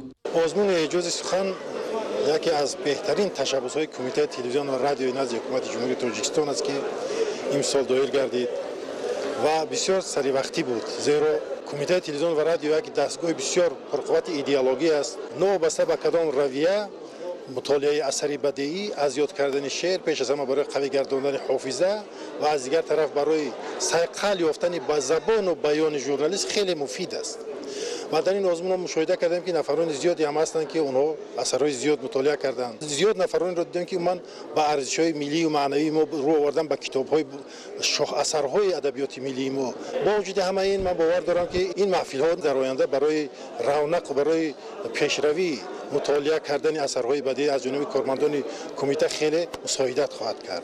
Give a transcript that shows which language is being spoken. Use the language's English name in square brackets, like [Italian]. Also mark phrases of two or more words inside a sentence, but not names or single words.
[Tajik] озмуни эҷози сухан яке аз беҳтарин ташаббусҳои кумитаи телевизион ва радиои назди ҳукумати ҷумҳурии тоҷикистон аст ки имсол доир гардид ва бисёр саривақтӣ буд, зеро кумитаи телевизион ва радио як дастгоҳи бисёр пурқуввати идеологӣ аст. новобаста ба кадом равия мутолиаи асари бадеӣ аз ёд кардани шеър пеш аз ҳама барои қавӣ гардондани ҳофиза ва аз дигар тараф барои сайқал ёфтани ба забону баёни журналист хеле муфид аст. [Persian] و در این آزمون مشاهده کردیم که نفران زیادی هم هستند که اونها اثرهای زیاد مطالعه کردند. زیاد نفران را دیدم که من با ارزش‌های ملی و معنوی ما رو آوردن با کتاب‌های اثرهای ادبیات ملی ما. با وجود همه این من باور دارم که این محفل‌ها در آینده برای رونق و برای پیشروی مطالعه کردن اثرهای بدیعی از جانب کارمندان کمیته خیلی مساعدت خواهد کرد.